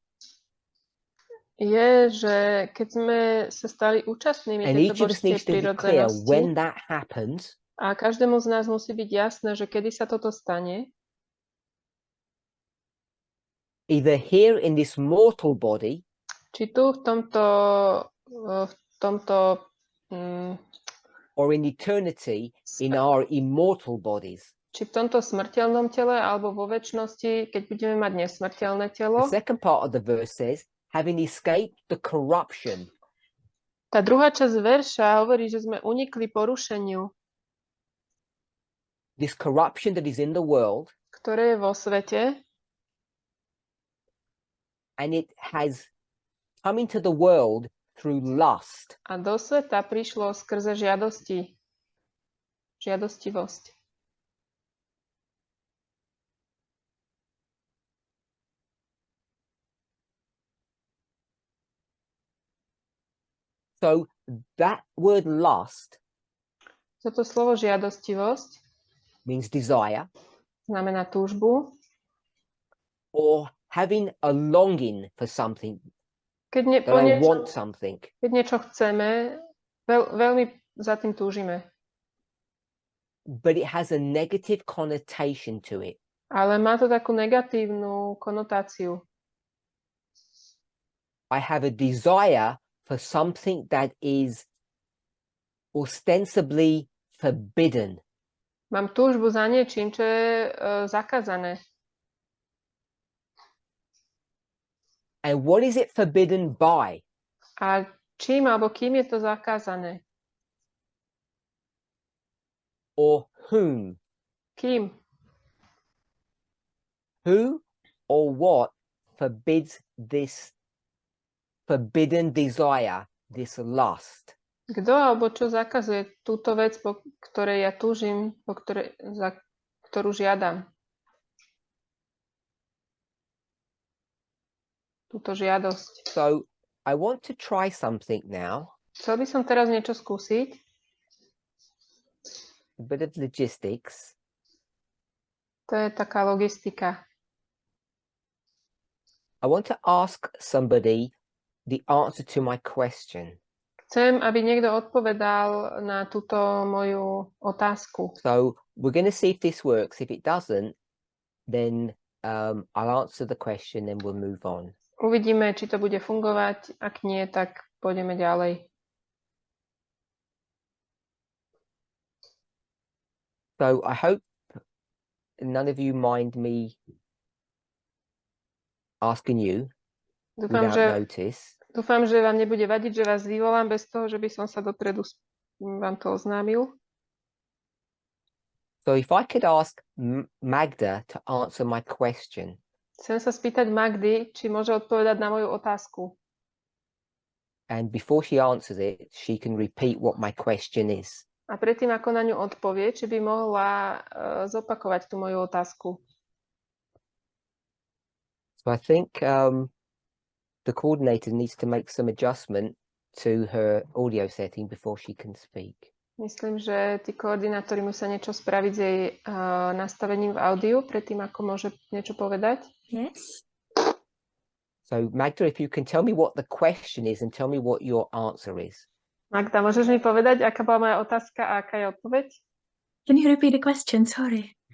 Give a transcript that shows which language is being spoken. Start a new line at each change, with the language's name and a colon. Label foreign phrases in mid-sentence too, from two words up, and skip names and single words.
Slovak: je, že keď sme sa stali účastnými
English: and
Slovak: tejto
English: each of us
Slovak: božskej
English: needs to be clear
Slovak: prírodzenosti
English: when that happens,
Slovak: a každému z nás musí byť jasné, že kedy sa toto stane,
English: either here in this mortal body
Slovak: či tu v tomto
English: or in eternity in our immortal bodies.
Slovak: či v tomto smrteľnom tele, alebo vo večnosti, keď budeme mať nesmrteľné telo.
English: The second part of the verse says, having escaped the corruption
Slovak: Tá druhá časť verša hovorí, že sme unikli porušeniu,
English: this corruption that is in the world,
Slovak: ktoré je vo svete,
English: and it has come into the world through lust.
Slovak: a do sveta prišlo skrze žiadostivosť.
English: So that word lust
Slovak: Toto slovo žiadostivosť
English: means desire
Slovak: znamená túžbu,
English: or having a longing for something,
Slovak: keď,
English: that I want something.
Slovak: keď niečo chceme, veľmi za tým túžime.
English: But it has a negative connotation to it.
Slovak: Ale má to takú negatívnu konotáciu.
English: I have a desire for something that is ostensibly forbidden.
Slovak: Mám túžbu za niečím, čo je zakázané.
English: And what is it forbidden by?
Slovak: A čím alebo kým je to zakázané?
English: Or whom?
Slovak: Kým?
English: Who or what forbids this forbidden desire, this lust?
Slovak: Kto alebo čo zakazuje túto vec, po ktorej ja túžim, za ktorú žiadam? Túto žiadosť.
English: So I want to try something now,
Slovak: Chcel by som teraz niečo skúsiť.
English: a bit of logistics.
Slovak: To je taká logistika.
English: I want to ask somebody the answer to my question.
Slovak: Chcem, aby niekto odpovedal na túto moju otázku.
English: So we're going to see if this works. If it doesn't, then I'll answer the question and we'll move on.
Slovak: Uvidíme, či to bude fungovať. Ak nie, tak pôjdeme ďalej.
English: So I hope none of you mind me asking you without notice.
Slovak: Dúfam, že vám nebude vadiť, že vás vyvolám bez toho, že by som sa dopredu vám to oznámil.
English: So if I could ask Magda to answer my question.
Slovak: Chcem sa spýtať Magdy, či môže odpovedať na moju otázku.
English: And before she answers it, she can repeat what my question is.
Slovak: A predtým, ako na ňu odpovie, či by mohla zopakovať tú moju otázku.
English: So I think the coordinator needs to make some adjustment to her audio setting before she can speak.
Slovak: Myslím, že tí koordinátori musia niečo spraviť s jej nastavením v audiu, predtým, ako môže niečo povedať.
English: Yes. So Magda, if you can tell me what the question is and tell me what your answer is.
Slovak: Magda, môžeš mi povedať, aká bola moja otázka a aká je odpoveď?
English: Can you repeat the question? Sorry.